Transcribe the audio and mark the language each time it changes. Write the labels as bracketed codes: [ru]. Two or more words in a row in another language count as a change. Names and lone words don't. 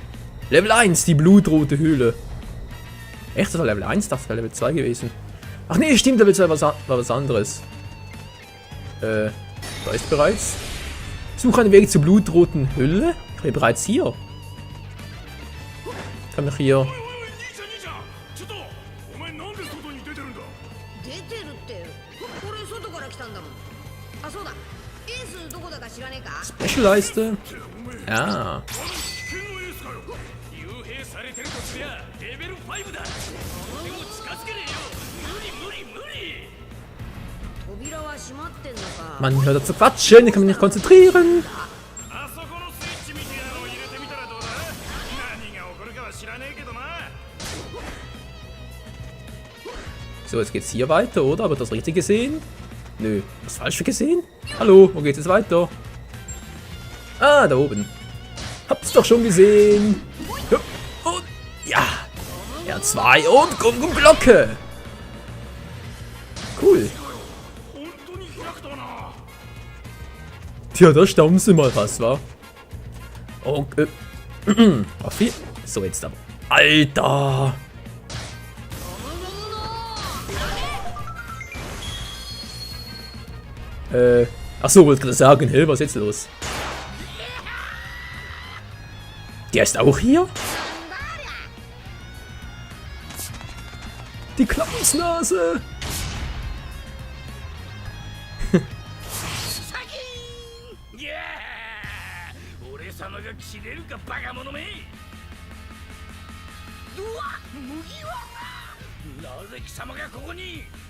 [de] Level 1, die blutrote Höhle. Echt, das war Level 1? Das wäre Level 2 gewesen. Ach nee, stimmt, Level 2 war was anderes. Da ist bereits. Suche einen Weg zur blutroten Höhle. Ich bin bereits hier. Kann ich hier... [ja] 出てるって俺外から来たんだもん。あ、そうだ、エースどこだか知らねえか。 [de] Special-Leiste. Ja. [ja] 幽閉されてるとすりゃレベル5だ。でも近づけねえよ。無理無理無理。扉は閉まってんのか。 [de] Man hört zu quatschen, ich kann mich nicht konzentrieren. [ja] あそこのスイッチみたいなのを入れてみたらどうだ。何が起こるかは知らねえけどな。 [de] So, jetzt geht's hier weiter, oder? Habe ich das richtig gesehen? Nö. Was falsch gesehen? Hallo, wo geht's jetzt weiter? Ah, da oben. Hab's doch schon gesehen. Ja, und ja. R2 und Gum-Gum-Glocke. Cool. [ja] 本当に開くとな。 [de] Tja, da staunen sie mal was, wa? Und, auf hier. So, jetzt aber. Alter. Achso, wollte gerade sagen, hey, was ist jetzt los? Der ist auch hier? Die Clownsnase! [ja] いやー、俺様が切れるかバカ者め。うわ、麦わら。なぜ貴様がここに。